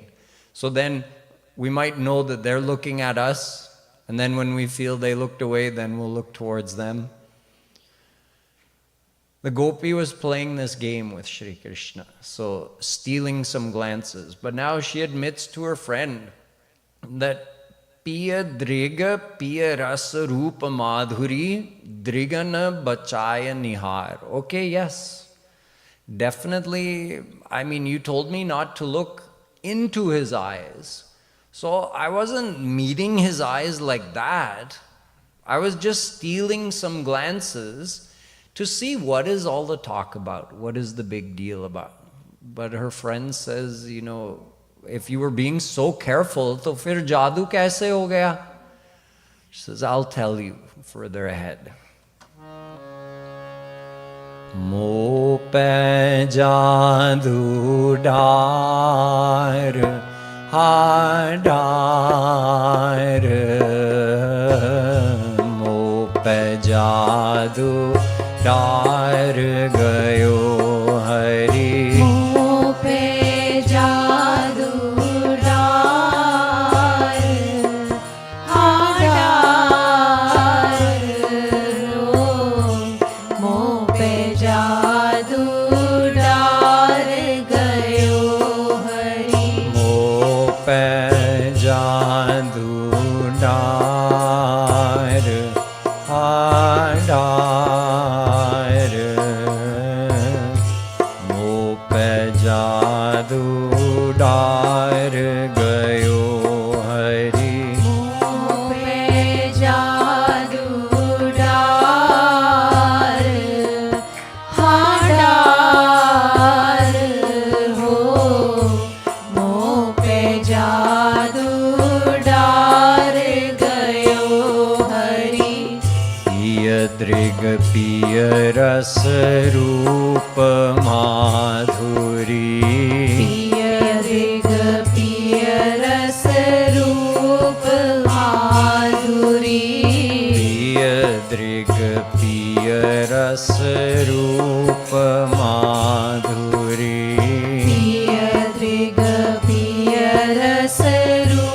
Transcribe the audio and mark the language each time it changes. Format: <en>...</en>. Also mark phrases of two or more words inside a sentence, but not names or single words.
<en>So then we might know that they're looking at us, and then when we feel they looked away, then we'll look towards them. The gopi was playing this game with Shri Krishna, so stealing some glances. But now she admits to her friend that</en> <bra>पिय दृग पिय रस रूप माधुरी दृगन बचाय निहार.</bra> <en>Okay, yes, definitely. I mean, you told me not to look into his eyes. So I wasn't meeting his eyes like that. I was just stealing some glances to see what is all the talk about, what is the big deal about. But her friend says, you know, if you were being so careful,</en> <hi>तो फिर जादू कैसे हो गया?</hi> <en>She says, I'll tell you further ahead.</en> <bra>मो पे जादू डार हा डार, मो पे जादू डार गयो हरि. मो पे जादू डार हा डार, मो पे जादू डार गयो हरि. मो पे जादू डार हा डार. जादू डार गयो हरि. मो पे जादू डार हा डार हो. मो पे जादू डार गयो हरि. पिय दृग पिय रस रूप माधुरी. पिय दृग पिय रस रूप माधुरी. पिय दृग पिय रस रूप माधुरी. पिय दृग पिय रस</bra>